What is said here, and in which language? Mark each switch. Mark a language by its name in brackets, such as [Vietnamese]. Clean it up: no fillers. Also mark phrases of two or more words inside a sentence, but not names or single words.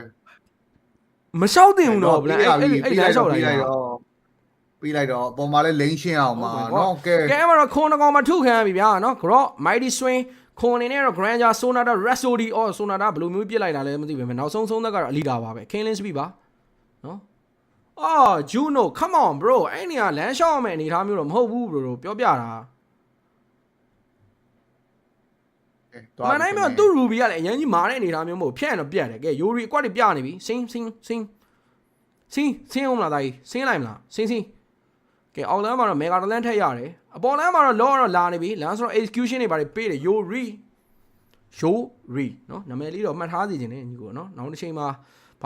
[Burmese] မလျှောက်တင်ဘူးတော့ဗလားအဲ့လမ်းလျှောက်တာကြီး ပြီးလိုက်တော့ပုံမှာလဲလိမ့်ရှင်းအောင်ပါเนาะကဲ မှာတော့ခွန်ကောင်မှာထုခံရပြီဗျာเนาะ Grok Mighty Swing ခွန်အနေနဲ့တော့ Granger Sonata Rhapsody Sonata ဘယ်လိုမျိုးပြစ်လိုက်တာလဲမသိဘူးပဲနောက်ဆုံးသက်ကတော့အလီတာပါပဲ Killing Speed ပါเนาะ Juno [English] come on bro [Burmese] အဲ့နေကလမ်းလျှောက်ရမယ့်အနေထားမျိုးတော့မဟုတ်ဘူး bro ပြောပြတာမနိုင်မသူ့ Ruby ကလည်းအရင်ကြီးမာတဲ့အနေထားမျိုးမဟုတ်ဖြန့်တော့ပြတ်တယ်ကဲ Yori အကွက်တွေပြနေပြီစင်း အောင်မလားဒါကြီးစင်းလိုက်မလားစင်းကဲအောက်လမ်းမှာတော့ Mega Talent ထက်ရတယ်အပေါ်လမ်းမှာတော့ Law တော့လာနေပြီလမ်းဆိုတော့ execution တွေပါတယ်ပေးတယ် Yori နော်နာမည်လေးတော့မှတ်ထားစီခြင်းနဲ့ညီကိုနော်နောက်တစ်ချိန်မှာဘာ